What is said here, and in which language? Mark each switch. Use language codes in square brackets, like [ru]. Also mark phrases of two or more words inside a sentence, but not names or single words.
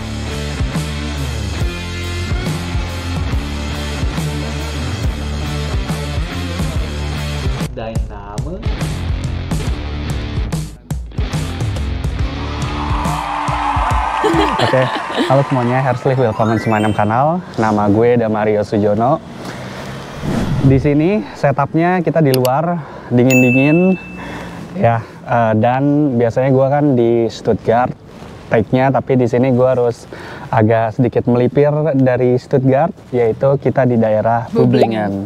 [de] Dein Name? [id] Oke, halo semuanya, [de] herzlich willkommen zu meinem kanal. [id] Nama gue Damario Sujono. Di sini setupnya kita di luar, dingin-dingin, ya. Dan biasanya gue kan di Stuttgart, take-nya, tapi di sini gue harus agak sedikit melipir dari Stuttgart, yaitu kita di daerah Böblingen.